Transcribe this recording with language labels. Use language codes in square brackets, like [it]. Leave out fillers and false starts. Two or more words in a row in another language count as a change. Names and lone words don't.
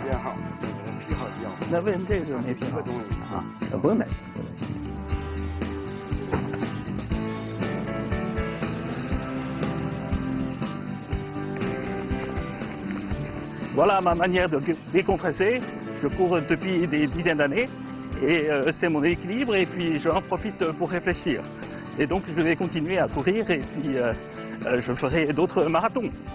[zh] 编号，批号一样。那为什么这个没批号啊？不用担心，不用担心。 [fr] Voilà ma manière de décompresser. Je cours depuis des dizaines d'années et c'est mon équilibre et puis j'en profite pour réfléchir. Et donc je vais continuer à courir et puis je ferai d'autres marathons.